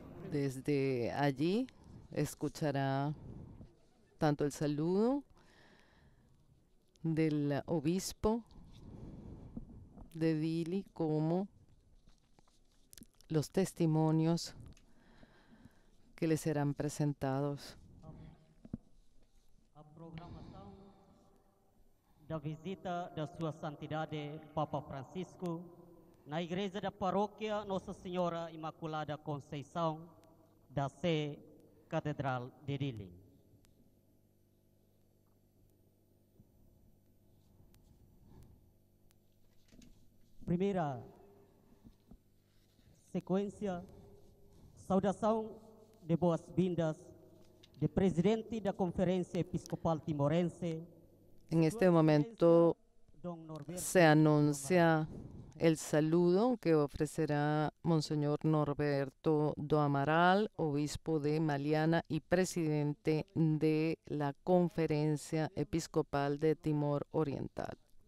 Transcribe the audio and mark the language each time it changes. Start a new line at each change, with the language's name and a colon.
Spanish: Desde allí escuchará tanto el saludo del obispo de Dili como los testimonios que le serán presentados.
Portuguese: A programação da visita da Sua Santidade Papa Francisco na Igreja da Paróquia Nossa Senhora Imaculada Conceição da Sé Catedral de Dili. Primeira sequência, saudação de boas-vindas de presidente da Conferência Episcopal Timorense.
Spanish: En este momento se anuncia el saludo que ofrecerá Monseñor Norberto do Amaral, obispo de Maliana y presidente de la Conferencia Episcopal de Timor Oriental.